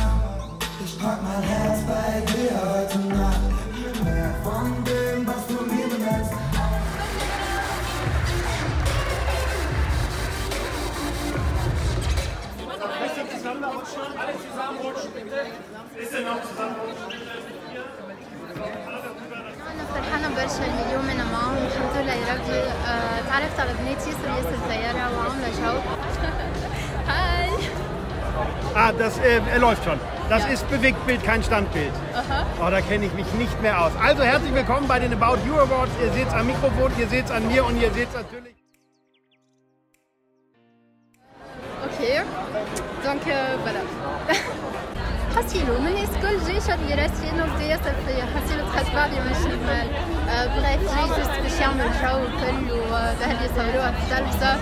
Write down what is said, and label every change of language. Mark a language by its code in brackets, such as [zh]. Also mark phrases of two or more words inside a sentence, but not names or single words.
[de] Ich pack mein Herz bei dir heute Nacht. Gib mir mehr von dem, was du lieben nennst. Alle zusammenrutschen, bitte. Ist denn noch zusammenrutschen? [ar] أنا فرحانة برشا اليوم أنا معاهم الحمد لله يا ربي. تعرفت على بنات ياسر الطيارة وعاملة جو. هاي. [de] Das läuft schon. Das ist Bewegtbild, kein Standbild. Oh, da kenne ich mich nicht mehr aus. Also herzlich willkommen bei den About You Awards. Ihr seht es am Mikrofon, ihr seht es an mir und ihr seht es natürlich. [ar] اوكي دونك فوالا. حسيلو من الناس الكل جاي شاد لي راسي انه بدا ياسر فيا، حسيلو تخاف بعضي مش نورمال. بغيت جاي جوست باش يعمل جو وكل وبهل يصوروها في التلفزة.